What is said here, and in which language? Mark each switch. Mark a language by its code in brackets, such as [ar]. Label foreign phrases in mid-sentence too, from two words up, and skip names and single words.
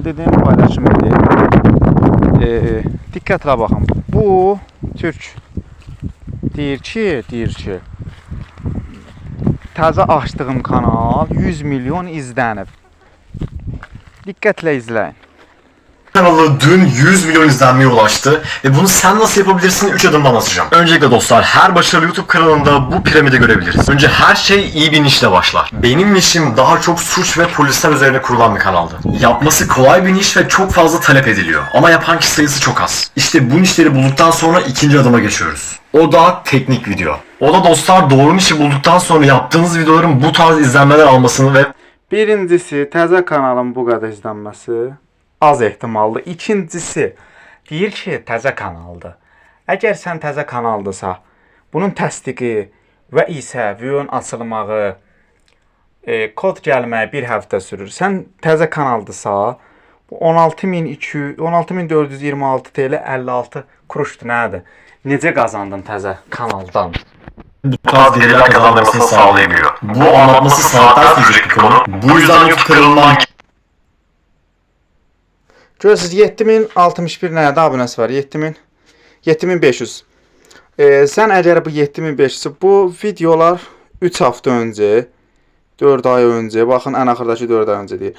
[az] Dedim, paylaşım edeyim. Diqqətlə baxın. Bu Türk deyir ki, təzə açdığım kanal 100 milyon izlənib. Diqqətlə izləyin. [tr] Kanalı dün 100 milyon izlenmeye ulaştı ve bunu sen nasıl yapabilirsin 3 adımda anlatacağım. Öncelikle dostlar, her başarılı YouTube kanalında bu piramidi görebiliriz. Önce her şey iyi bir nişle başlar. Benim nişim daha çok suç ve polisler üzerine kurulan bir kanaldı. Yapması kolay bir niş ve çok fazla talep ediliyor. Ama yapan kişi sayısı çok az. İşte bu nişleri bulduktan sonra ikinci adıma geçiyoruz. O da teknik video. O da dostlar, doğru nişi bulduktan sonra yaptığınız videoların bu tarz izlenmeler almasını ve... [az] Birincisi, təzə kanalın bu qədər izlənməsi az ehtimallı. İkincisi, deyir ki, təzə kanaldır. Əgər sən təzə kanaldırsa, bunun təsdiqi və isə videonun açılmağı, kod gəlməyi bir həftə sürür. Sən təzə kanaldırsa, 16.426 TL 56 kuruşdur, nədir? Necə qazandın təzə kanaldan? [tr] Bu tarz gelirler kazanmasını sağlayamıyor. Bu anlatması saatler sürecek bir konu. Bu yüzden YouTube kanalından... [az] Görürsünüz, 7061 nədə abunəsi var? 7500. Sən əgər bu 7500, bu videolar 3 həftə öncə, 4 ay öncə, baxın ən axırdakı 4 ay öncə deyir.